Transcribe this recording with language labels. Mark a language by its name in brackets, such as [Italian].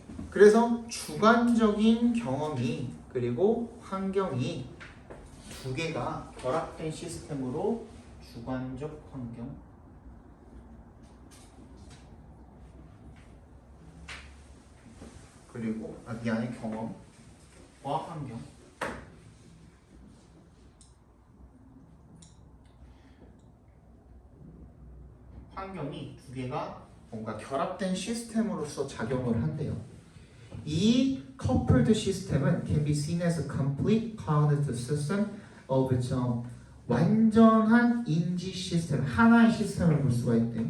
[Korean] 그래서 주관적인 경험이 그리고 환경이 두 개가 결합된 시스템으로 주관적 환경 그리고 미안해 경험과 환경 환경이 두 개가 뭔가 결합된 시스템으로서 작용을 한대요. [English] 이 coupled 시스템은 can be seen as a complete cognitive system of its own. [Korean] 완전한 인지 시스템, 하나의 시스템을 볼 수가 있대.